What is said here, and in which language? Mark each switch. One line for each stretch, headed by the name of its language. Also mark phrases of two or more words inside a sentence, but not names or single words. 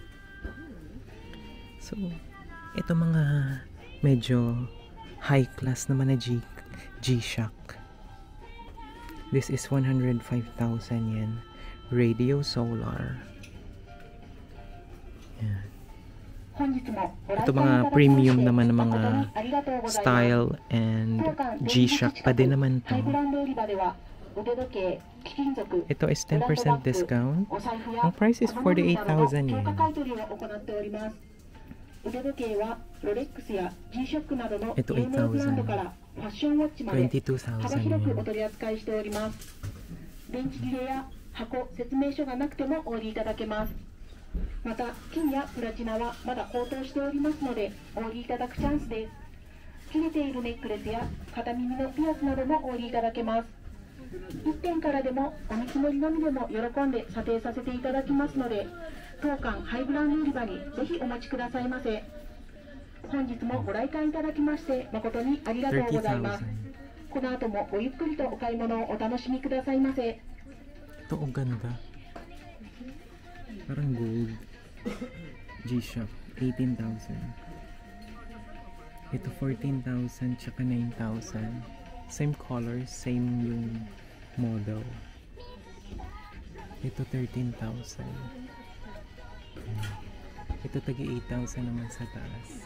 Filipino: So, ito mga medyo high class naman na G-Shock.
English: This is 105,000 yen.
Filipino: Radio Solar. Yan. Ito mga premium naman ng mga
English: style and
Filipino: G-Shock pa din naman to.
English: Ito is 10% discount.
Filipino: Ang
English: price is 48,000 yen.
Filipino: Ito 8,000. 22,000 yen.
Japanese: また金やプラチナはまだ高騰しておりますのでお売りいただくチャンスです。切れているネックレスや片耳のピアスなどもお売りいただけます。1点からでもお見積もりのみでも喜んで査定させていただきますので当館ハイブランド売り場にぜひお待ちくださいませ。本日もご来館いただきまして誠にありがとうございます。この後もごゆっくりとお買い物をお楽しみくださいませ。
Filipino: Ito ang ganda. Parang gold. G-Shock, 18,000. Ito 14,000 tsaka 9,000.
English: Same color, same yung model.
Filipino: Ito 13,000. Ito tagi 8,000 naman sa taas.